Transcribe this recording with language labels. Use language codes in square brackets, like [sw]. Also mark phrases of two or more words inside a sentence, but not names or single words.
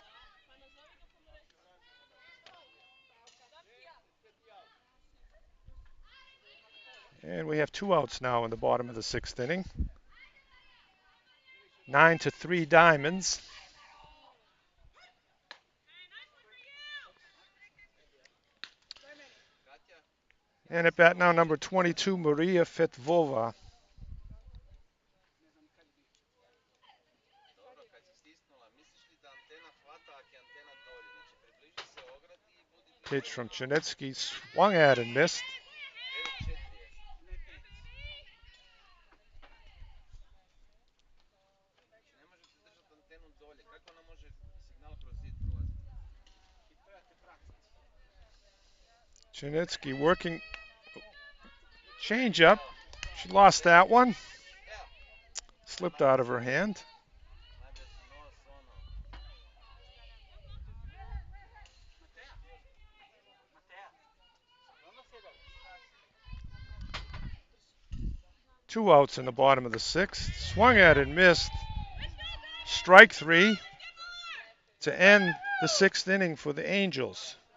[en] And we have 2 outs now in the bottom of the 6th inning. 9-3 Diamonds. And at bat now, number 22, Maria Fetvova. [hr] Dobro, kad si stisnula, misliš li da antena hvata ako je antena dolje? Znači, približi se ogradi i budi blizu. [en] Pitch from Chernetsky, swung at and missed. [hr] 9-4 je. Znači, ne možete držati antenu dolje. Kako ona može signal kroz zid prolaziti? [en] Chernetsky working changeup. She lost that one. Slipped out of her hand. [hr] Najbolje su nos, ono. [en] 2 outs in the bottom of the 6th. Swung at and missed. Strike 3 to end the 6th inning for the Angels.